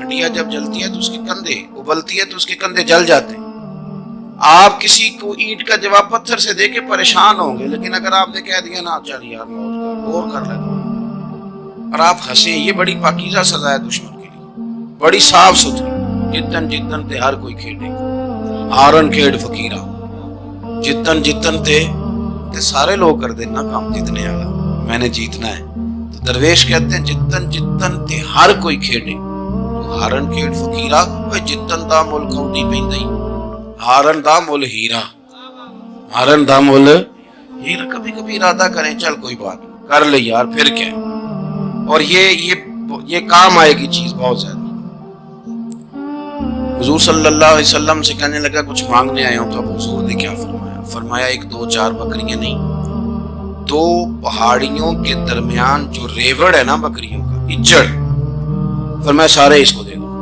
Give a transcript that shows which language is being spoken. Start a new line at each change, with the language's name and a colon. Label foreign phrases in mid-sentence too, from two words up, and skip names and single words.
Urdu: ہڈیاں جب جلتی ہے تو اس کے کندھے، ابلتی ہے تو اس کے کندھے جل جاتے ہیں۔ آپ کسی کو اینٹ کا جواب پتھر سے دے کے پریشان ہوں گے، لیکن اگر آپ نے کہہ دیا نا چل یار غور کر لیتا ہوں، اور آپ ہنسیں، یہ بڑی پاکیزہ سزا ہے دشمن کے لیے، بڑی صاف ستھری۔
Punjabi: جتن جتن تے ہر کوئی کھیڑے، ہارن کھیڑ فقیرہ، جتن جتن تے سارے لوگ کر دینا کام جتنے والا،
Urdu: میں نے جیتنا ہے۔ درویش کہتے ہیں
Punjabi: جتن جتن تے ہر کوئی کھیڑے، ہارن کھیڑ فقیرہ، جتن دا مل کوٹی پیندائی، ہارن دا مل ہیرا، ہارن دا مل ہیرا۔
Urdu: کبھی کبھی ارادہ کریں چل کوئی بات کر لے یار، پھر کیا، اور یہ کام آئے گی چیز بہت زیادہ۔ حضور صلی اللہ علیہ وسلم سے کہنے لگا کچھ مانگنے آئے ہوں، تو اب حضور نے کیا فرمایا؟ فرمایا ایک دو چار بکریاں نہیں، دو پہاڑیوں کے درمیان جو ریوڑ ہے نا بکریوں کا، اجڑ، فرمایا سارے اس کو دے دو۔